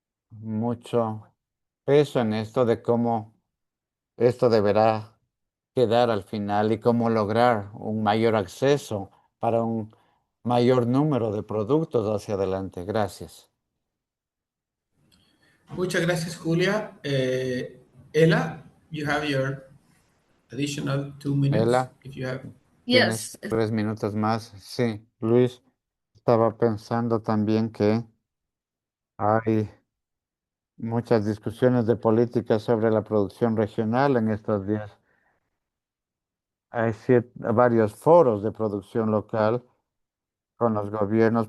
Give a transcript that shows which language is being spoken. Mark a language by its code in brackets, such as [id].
[es] mucho peso en esto de cómo esto deberá quedar al final y cómo lograr un mayor acceso para un mayor número de productos hacia adelante. Gracias. Muchas gracias, Julia. [en] Ella, you have your additional 2 minutes, [es] Ela, [en] if you have. [es] tienes [en] Yes, [es] 3 minutos más. Sí, Luis, estaba pensando también que hay muchas discusiones de política sobre la producción regional en estos días. Hay varios foros de producción local con los gobiernos.